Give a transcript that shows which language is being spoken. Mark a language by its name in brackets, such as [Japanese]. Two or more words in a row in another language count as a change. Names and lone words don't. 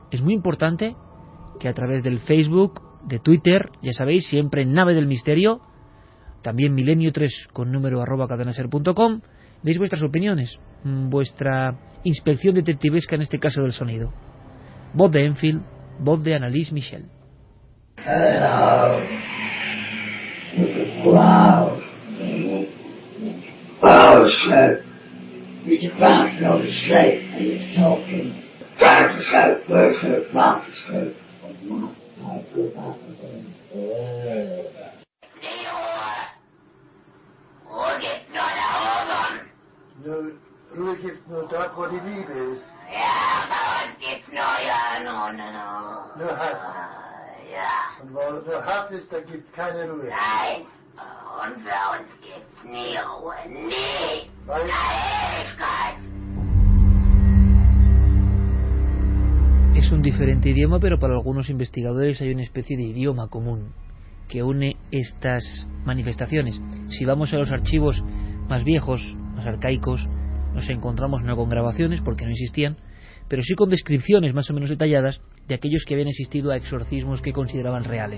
[Spanish] Es muy importante que a través del Facebook, de Twitter, ya sabéis, siempre en Nave del Misterio, también milenio3 con número @cadenaser.com, deis vuestras opiniones, vuestra inspección detectivesca en este caso del sonido. Voz de Enfield, voz de Anneliese Michel. Wow. [English] Oh, slope. You can bounce on the slope and it's talking. Bounce the slope, word slope, bounce the slope. I go back again. [German] Nu, ruhig gibt's nur dort, wo die Liebe ist. Ja, bei uns gibt's nur Nur Hass. Ja. Und wo nur Hass ist, da gibt's keine Ruhe. Nein. Und für uns gibt's nie Ruhe. Nie. Weil Ewigkeit. [Spanish] Es un diferente idioma, pero para algunos investigadores hay una especie de idioma común que une estas manifestaciones. Si vamos a los archivos más viejos, más arcaicos, nos encontramos no con grabaciones porque no existían, pero sí con descripciones más o menos detalladas de aquellos que habían asistido a exorcismos que consideraban reales.